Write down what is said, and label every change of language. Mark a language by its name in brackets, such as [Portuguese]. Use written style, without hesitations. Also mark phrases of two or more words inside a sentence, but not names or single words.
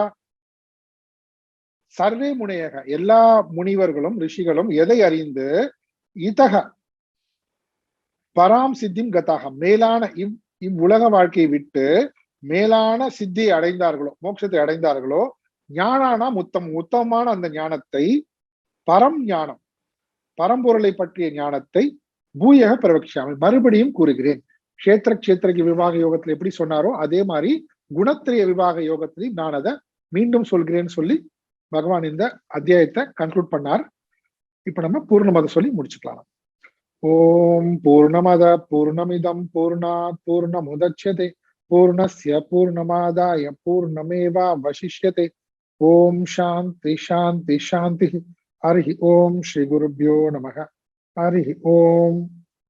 [Sanskrit] सर्वे मुनयः, [Tamil] எல்லா முனிவர்களும் ரிஷிகளும் எதை அறிந்து [Sanskrit] इतः परां सिद्धिम् गताः, [Tamil] மேலான இவ்வுலக வாழ்க்கையை விட்டு மேலான சித்தியை அடைந்தார்களோ, மோட்சத்தை அடைந்தார்களோ, ஞானானா உத்தமமான அந்த ஞானத்தை, பரம் ஞானம், பரம்பொருளை பற்றிய ஞானத்தை [Sanskrit] भूयः प्रवक्ष्यामि, [Tamil] மறுபடியும் கூறுகிறேன். கஷேத்திர விபாக யோகத்துல எப்படி சொன்னாரோ அதே மாதிரி குணத்திரிய விபாக யோகத்திலையும் நான் அதை மீண்டும் சொல்கிறேன்னு சொல்லி பகவான் இந்த அத்தியாயத்தை கன்க்ளூட் பண்ணார். இப்ப நம்ம பூர்ணமத சொல்லி முடிச்சுக்கலாம். [Sanskrit] ॐ पूर्णमदः पूर्णमिदं पूर्णात् पूर्णमुदच्यते पूर्णस्य पूर्णमादाय पूर्णमेवावशिष्यते. ॐ शान्ति शान्ति शान्ति। हरि ॐ श्री गुरुभ्यो नमः. हरि ॐ.